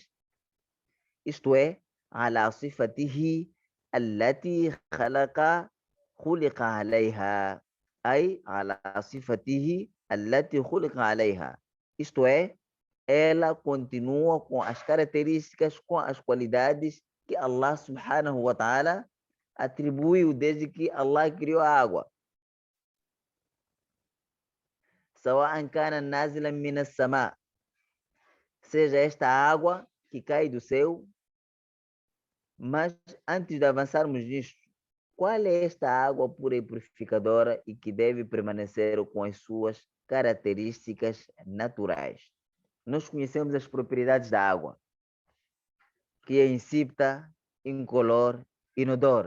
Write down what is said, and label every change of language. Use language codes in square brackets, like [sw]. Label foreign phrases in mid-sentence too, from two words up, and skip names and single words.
[pt] Isto é, [ar] على صفته التي خلق عليها. أي على صفته التي خلق عليها. [pt] Isto é, ela continua com as características, com as qualidades que Allah [ar] سبحانه وتعالى [pt] atribuiu desde que Allah criou a água. [ar] سواء كان نازلا من السماء, [pt] seja esta água que cai do céu. Mas antes de avançarmos nisto, qual é esta água pura e purificadora e que deve permanecer com as suas características naturais? Nós conhecemos as propriedades da água, que é insípida, incolor, inodor.